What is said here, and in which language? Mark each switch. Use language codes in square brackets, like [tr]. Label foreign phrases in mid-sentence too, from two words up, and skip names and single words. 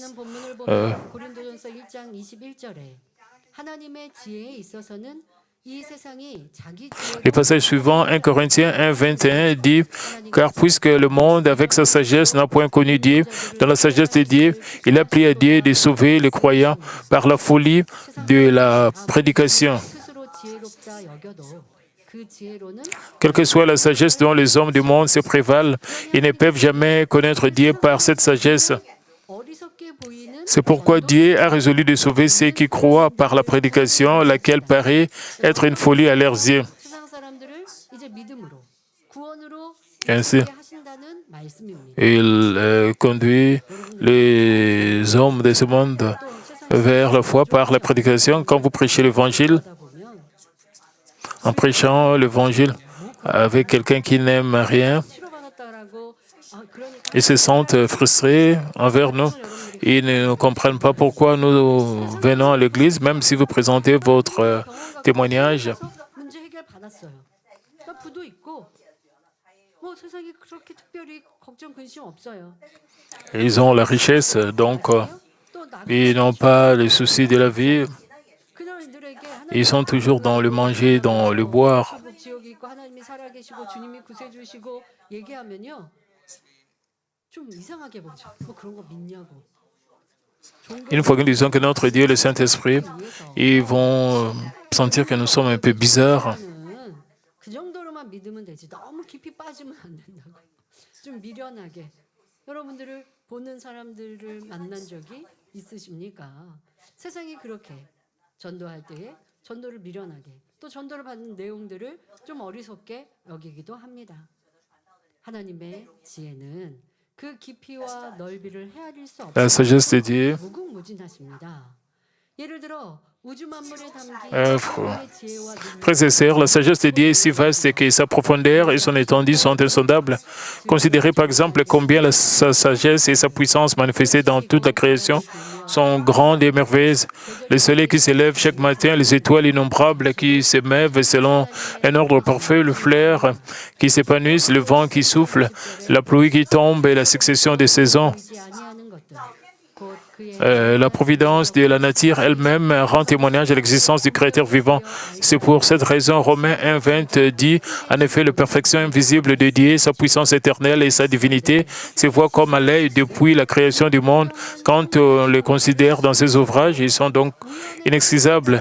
[fr] Le passage suivant, 1 Corinthiens 1, 21, dit « Car puisque le monde, avec sa sagesse, n'a point connu Dieu, dans la sagesse de Dieu, il a plu à Dieu de sauver les croyants par la folie de la prédication. » [ko] 그 지혜로는 [fr] Quelle que soit la sagesse dont les hommes du monde se prévalent, ils ne peuvent jamais connaître Dieu par cette sagesse. [ko] 어리석게 보이는 [fr] C'est pourquoi Dieu a résolu de sauver ceux qui croient par la prédication, laquelle paraît être une folie à leurs yeux. [ko] 세상 사람들을 이제 믿음으로 구원으로 [fr] Ainsi, [ko] 이끄게 하신다는 말씀입니다. [fr] il conduit les hommes de ce monde vers la foi par la prédication. Quand vous prêchez l'évangile, [ko] 하다 보면 [fr] en prêchant l'évangile avec quelqu'un qui n'aime rien, [ko] 치료받았다라고 그러니까 [fr] ils se sentent frustrés envers nous. Ils ne comprennent pas pourquoi nous venons à l'église, même si vous présentez votre témoignage. [ko] 문제 해결 받았어요. 그러니까 부도 있고 뭐 세상에 그렇게 특별히 걱정 근심 없어요. [fr] Ils ont la richesse, donc [ko] 또 나도 [fr] ils n'ont pas les soucis de la vie. [ko] 그들에게 [fr] Ils sont toujours dans le manger, dans le boire. [ko] 하나님 지옥이 있고 하나님이 살아계시고 주님이 구세주시고 얘기하면요 좀 이상하게 보죠. 뭐 그런 거 믿냐고. [fr] Une fois que nous disons que notre Dieu est le Saint-Esprit, ils vont sentir que nous sommes un peu bizarres. [ko] 종교는 그 정도로만 믿으면 되지 너무 깊이 빠지면 안 된다고. 좀 미련하게 여러분들을 보는 사람들을 만난 적이 있으십니까? 세상이 그렇게 전도할 때에 전도를 미련하게 또 전도를 받는 내용들을 좀 어리석게 여기기도 합니다. 하나님의 지혜는 그 깊이와 넓이를 헤아릴 수 [fr] La [ko] 없이 [fr] sagesse de Dieu, [ko] 무궁무진하십니다. 예를 들어 우주 만물에 담긴 [fr] frère. [ko] 하나님의 지혜와 능력 [fr] Frères et sœurs, la sagesse de Dieu est si vaste que sa profondeur et son étendue sont insondables. Considérez par exemple combien sa sagesse et sa puissance manifestées dans toute la création sont grandes et merveilleuses. Le soleil qui s'élève chaque matin, les étoiles innombrables qui s'émeuvent selon un ordre parfait, le fleur qui s'épanouissent, le vent qui souffle, la pluie qui tombe et la succession des saisons. [ko] 보이지 아니하는 것들 곧 그의 [fr] La providence de la nature elle-même rend témoignage à l'existence du Créateur vivant. C'est pour cette raison, Romains 1,20 dit, en effet, la perfection invisible de Dieu, sa puissance éternelle et sa divinité se voient comme à l'œil depuis la création du monde. Quand on les considère dans ses ouvrages, ils sont donc inexcusables.